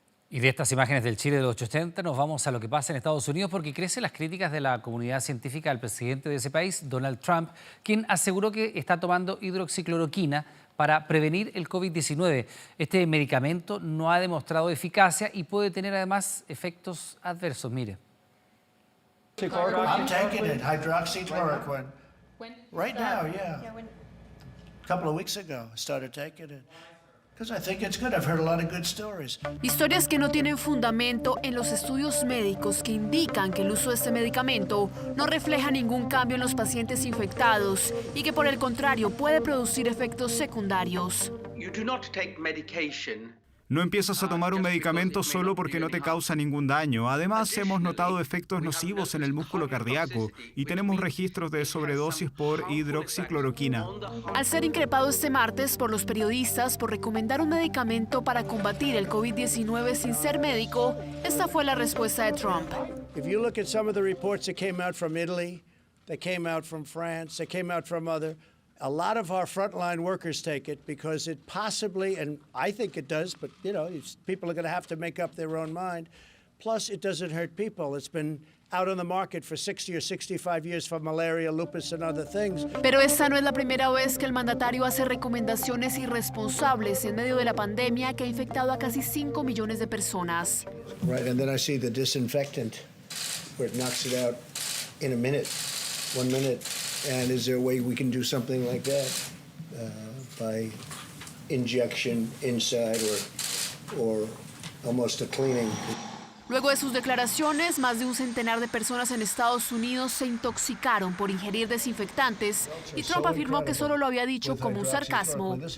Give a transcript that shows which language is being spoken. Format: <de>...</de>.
<es>Y de estas imágenes del Chile de los 80 nos vamos a lo que pasa en Estados Unidos, porque crecen las críticas de la comunidad científica al presidente de ese país, Donald Trump, quien aseguró que está tomando hidroxicloroquina para prevenir el COVID-19. Este medicamento no ha demostrado eficacia y puede tener además efectos adversos. Mire.</es> <en>I'm taking it, hydroxychloroquine. Right now, yeah. A couple of weeks ago, I started taking it. I think it's good. I've heard a lot of good stories.</en> <es>Historias que no tienen fundamento en los estudios médicos que indican que el uso de este medicamento no refleja ningún cambio en los pacientes infectados y que por el contrario puede producir efectos secundarios.</es> <en>You do not take medication.</en> <es>No empiezas a tomar un medicamento solo porque no te causa ningún daño. Además, hemos notado efectos nocivos en el músculo cardíaco y tenemos registros de sobredosis por hidroxicloroquina. Al ser increpado este martes por los periodistas por recomendar un medicamento para combatir el COVID-19 sin ser médico, esta fue la respuesta de Trump.</es> <en>If you look at some of the reports that came out from Italy, that came out from France, that came out from a lot of our frontline workers take it because it possibly, and I think it does, but you know, people are going to have to make up their own mind. Plus, it doesn't hurt people. It's been out on the market for 60 or 65 years for malaria, lupus, and other things.</en> <es>Pero esta no es la primera vez que el mandatario hace recomendaciones irresponsables en medio de la pandemia que ha infectado a casi 5 millones de personas.</es> <en>Right, and then I see the disinfectant, where it knocks it out in a minute, 1 minute. And is there a way we can do something like that by injection inside or almost a cleaning?</en> <es>Luego de sus declaraciones, más de un centenar de personas en Estados Unidos se intoxicaron por ingerir desinfectantes y Trump afirmó que solo lo había dicho como un sarcasmo.</es>